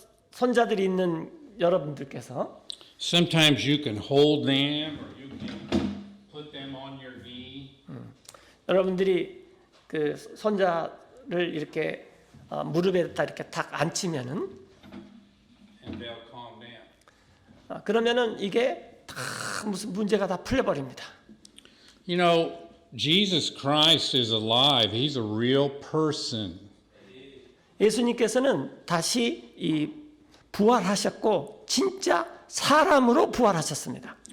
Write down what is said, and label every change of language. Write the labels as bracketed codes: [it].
[ko] 손자들이 있는 여러분들께서 [en] sometimes you can hold them or you can put them on your knee. [ko] 여러분들이 그 손자를 이렇게 무릎에다 이렇게 탁 앉히면은 [en] And they'll calm down. [ko] 그러면은 이게 다 무슨 문제가 다 풀려버립니다. [en] You know, Jesus Christ is alive. He's a real person. [ko] 예수님께서는 다시 부활하셨고 진짜 사람으로 부활하셨습니다.